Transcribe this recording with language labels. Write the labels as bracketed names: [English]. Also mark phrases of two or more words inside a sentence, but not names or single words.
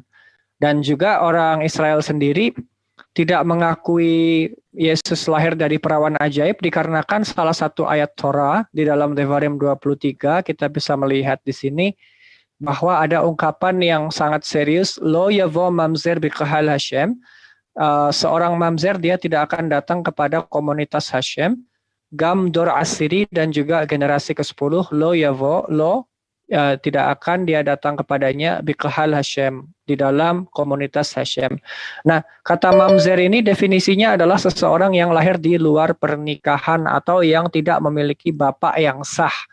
[Indonesian] Dan juga orang Israel sendiri tidak mengakui Yesus lahir dari perawan ajaib dikarenakan salah satu ayat Torah di dalam Devarim 23, kita bisa melihat di sini bahwa ada ungkapan yang sangat serius, [Hebrew] לא יבוא ממזר בקהל השם, [Indonesian] seorang mamzer dia tidak akan datang kepada komunitas Hashem, [Hebrew] גם דור עשירי [Indonesian] dan juga generasi ke-10, [Hebrew] לא יבוא, [Indonesian] tidak akan dia datang kepadanya [Hebrew] בקהל השם, [Indonesian] di dalam komunitas Hashem. Nah, kata mamzer ini definisinya adalah seseorang yang lahir di luar pernikahan atau yang tidak memiliki bapak yang sah.